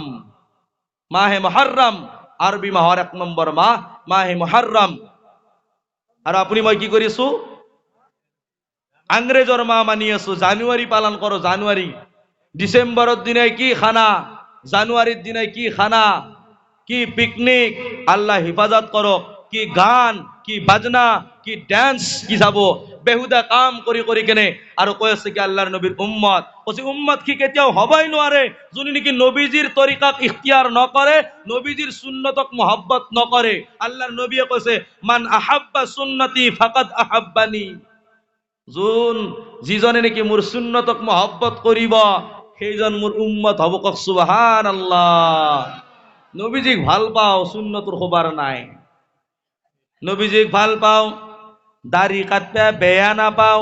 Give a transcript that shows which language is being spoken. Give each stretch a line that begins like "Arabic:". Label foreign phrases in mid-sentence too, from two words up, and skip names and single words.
Assamese: মাহে মুহৰৰম আৰবী মাহৰ 1 নম্বৰ মাহ মাহে মুহৰৰম। আৰু আপুনি মই কি কৰিছো? আংগ্ৰেজৰ মাহ মানি আছো, জানুৱাৰী পালন কৰো। জানুৱাৰী, ডিচেম্বৰৰ দিনাই কি খানা, জানুৱাৰীৰ দিনাই কি খানা, কি পিকনিক, আল্লাহ হিফাজত করক। কি গান, কি বাজনা, কি ড্যান্স, কি যাব বেহুদা কাম কৰি কেনে আৰু কৈ আছে কি আল্লাহৰ নবীৰ উম্মত। কৈছে উম্মত কি কেতিয়াও হবাই নোৱাৰে যোনে নেকি নবীজিৰ তৰিকাক ইখতিয়াৰ নকৰে, নবীজিৰ সুন্নতক মহব্বত নকৰে। আল্লাহৰ নবীয়ে কৈছে
Arabic: من أحب سنتي فقد أحبني.
Assamese: যিজনে নেকি মোৰ সুন্নতক মহব্বত কৰিব, সেইজন মোৰ উম্মত হব। কক সুবহানাল্লাহ। নবীজিক ভাল পাও, সুন্নতৰ খবৰ নাই। নবীজিক ভাল পাও, দাড়ি কাটবা বেয়া নাপাও।